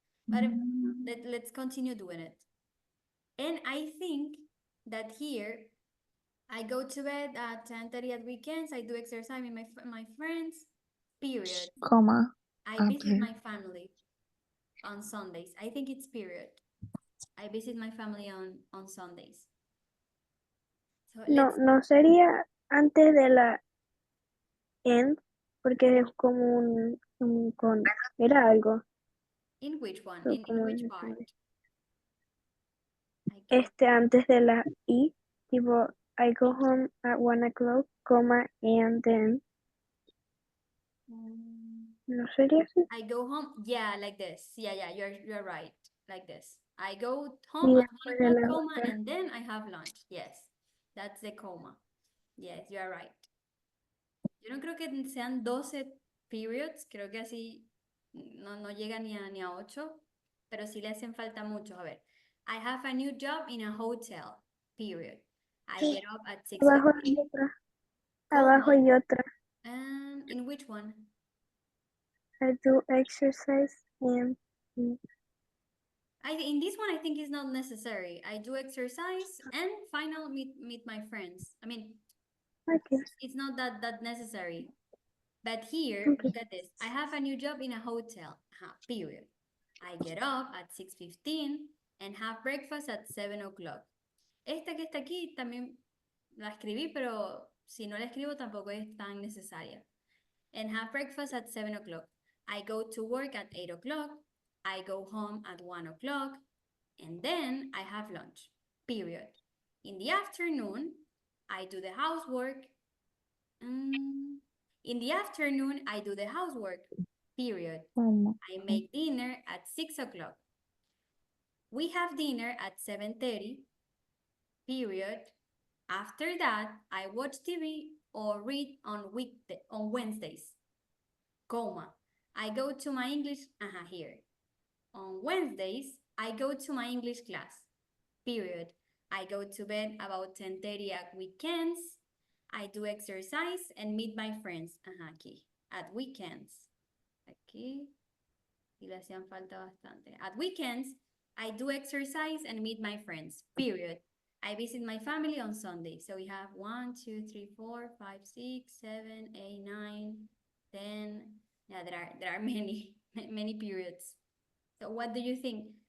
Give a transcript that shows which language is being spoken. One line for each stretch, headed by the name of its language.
English: But let's continue doing it. And I think that here, I go to bed at 10:30 at weekends. I do exercise with my friends, period. comma. I visit my family on Sundays. I think it's period. I visit my family on Sundays. So
Spanish: No sería antes de la end, porque es como un con, era algo.
English: In which one? So, In which part?
Spanish: Antes de la
English: I, tipo, I go home at 1 o'clock, comma, and then.
Spanish: ¿No sería así?
English: I go home, yeah, like this. Yeah, you're right, like this. I go home at 1 o'clock, comma, and then I have lunch. Yes, that's the comma. Yes, you are right.
Spanish: Yo no creo que sean 12 periods, creo que así no llega ni a 8, pero sí le hacen falta muchos. A ver,
English: I have a new job in a hotel, period. I get up at 6:15.
Spanish: Abajo hay otra. Abajo hay otra.
English: And in which one? I do exercise and in this one, I think it's not necessary. I do exercise and final meet my friends. I mean, Okay. it's not that necessary. But here, Okay. look at this. I have a new job in a hotel, period. I get up at 6:15 and have breakfast at 7 o'clock.
Spanish: Esta que está aquí también la escribí, pero si no la escribo tampoco es tan necesaria.
English: And have breakfast at 7 o'clock. I go to work at 8 o'clock. I go home at 1 o'clock. And then I have lunch, period. In the afternoon, I do the housework. In the afternoon, I do the housework, period. I make dinner at 6 o'clock. We have dinner at 7:30, period. After that, I watch TV or read on Wednesdays, comma. I go to my English, here. On Wednesdays, I go to my English class, period. I go to bed about 10:30 at weekends. I do exercise and meet my friends, aquí, at weekends.
Spanish: Aquí, y le hacían falta bastante.
English: At weekends, I do exercise and meet my friends, period. I visit my family on Sunday. So we have 1, 2, 3, 4, 5, 6, 7, 8, 9, 10. Yeah, there are many, many periods. So what do you think?